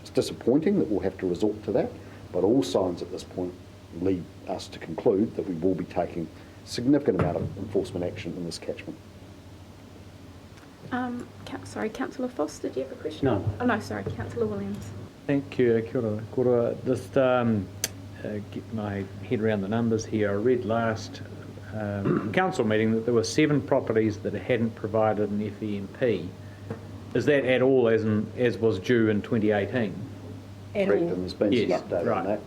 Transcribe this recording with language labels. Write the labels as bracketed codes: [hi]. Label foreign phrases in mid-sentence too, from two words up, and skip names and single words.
[en] It's disappointing that we'll have to resort to that, but all signs at this point lead us to conclude that we will be taking significant amount of enforcement action in this catchment. Sorry, Councillor Foss, did you have a question? No. Oh, no, sorry, Councillor Williams. Thank you. [mi] Kia ora. Kia ora. [en] Just get my head around the numbers here. I read last council meeting that there were 7 properties that hadn't provided an FEMP. Is that at all as was due in 2018? Correct, and there's been some update on that.